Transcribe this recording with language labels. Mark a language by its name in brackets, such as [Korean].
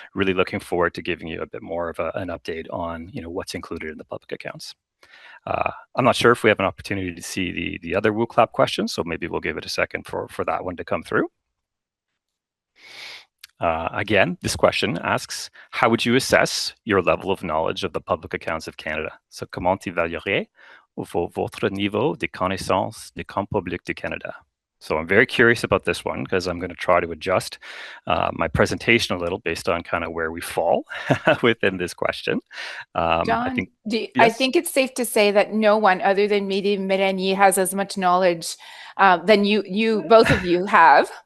[English] Really looking forward to giving you a bit more of an update on what's included in the public accounts. I'm not sure if we have an opportunity to see the other woo clap questions, so maybe we'll give it a second for that one to come through. Again, this question asks, how would you assess your level of knowledge of the public accounts of Canada? [French] So, comment évaluerez votre niveau de connaissance des comptes publics du Canada? [English] So I'm very curious about this one because I'm going to try to adjust my presentation a little based on kind of where we fall within this question. John, I think, yes? yes? I think it's safe to say that no one other than Mehdi Merani has as much knowledge than you both of you have.